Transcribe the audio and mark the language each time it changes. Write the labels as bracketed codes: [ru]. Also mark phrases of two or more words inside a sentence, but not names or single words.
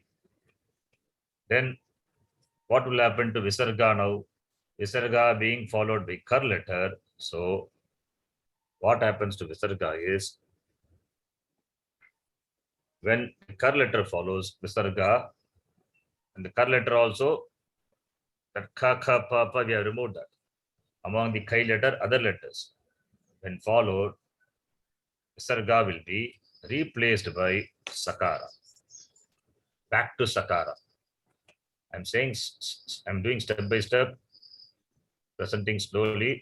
[en] Then what will happen to visarga now? Visarga being followed by kar letter. So what happens to visarga is when the kar letter follows visarga, and the kar letter also, that ka, kha, pa, pa, we have removed that. Among the kai letter, other letters, when followed, visarga will be replaced by sakara. Back to sakara. I'm saying, I'm doing step by step, presenting slowly.